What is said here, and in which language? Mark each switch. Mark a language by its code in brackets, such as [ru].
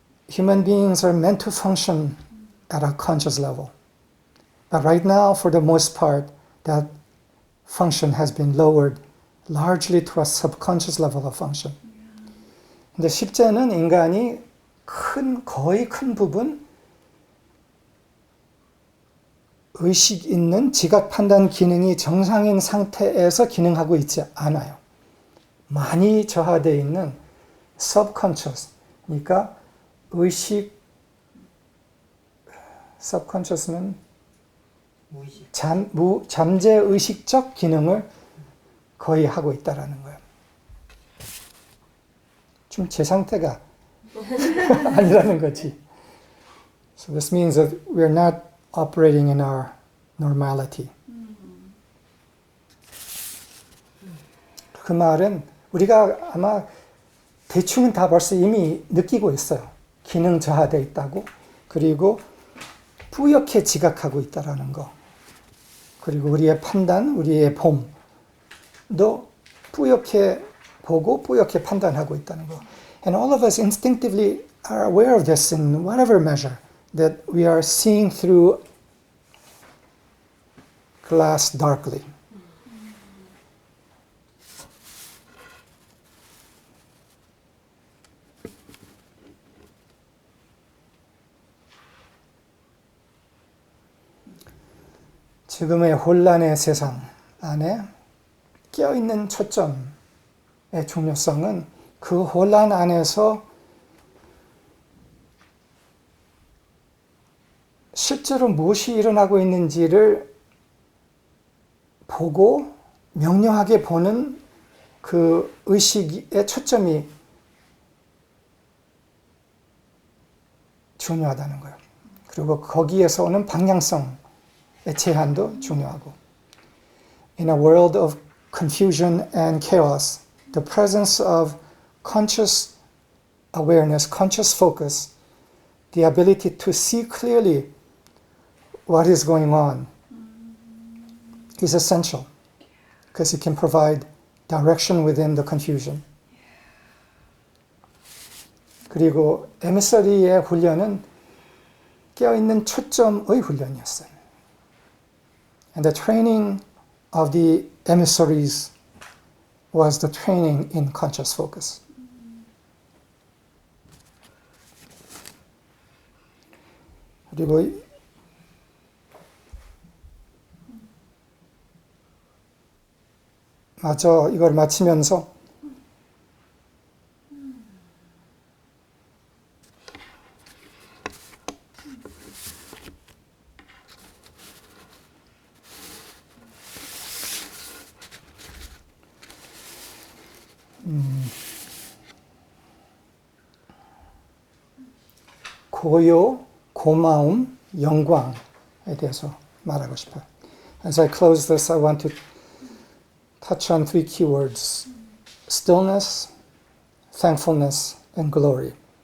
[en] Human beings are meant to function at a conscious level. But right now, for the most part, that function has been lowered largely to a subconscious level of function. [ko] 근데 실제는 인간이 거의 큰 부분 의식 있는 지각 판단 기능이 정상인 상태에서 기능하고 있지 않아요. 많이 저하되어 있는 subconscious, 그러니까 의식, subconscious는 잠재 의식적 기능을 거의 하고 있다라는 거예요. 좀 제 상태가 아니라는 거지. [en] So this means that we're not operating in our normality. [ko] 그 말은 우리가 아마 대충은 다 벌써 이미 느끼고 있어요. 기능 저하되어 있다고. 그리고 뿌옇게 지각하고 있다라는 거. 그리고 우리의 판단, 우리의 봄도 뿌옇게 보고 뿌옇게 판단하고 있다는 거. [en] And all of us instinctively are aware of this in whatever measure, that we are seeing through glass darkly. [ko] 지금의 혼란의 세상 안에 깨어있는 초점의 중요성은 그 혼란 안에서 실제로 무엇이 일어나고 있는지를 보고 명료하게 보는 그 의식의 초점이 중요하다는 거예요. 그리고 거기에서 오는 방향성의 제한도 중요하고. [en] In a world of confusion and chaos, the presence of conscious awareness, conscious focus, the ability to see clearly what is going on is essential because it can provide direction within the confusion. [ko] 그리고 에미서리의 훈련은 깨어있는 초점의 훈련이었어요. [en] And the training of the emissaries was the training in conscious focus. [ko] 그리고 마저 이걸 마치면서 고요, 고마움, 영광에 대해서 말하고 싶어요. [en] As I close this, I want to touch on 3 keywords: stillness, thankfulness, and glory.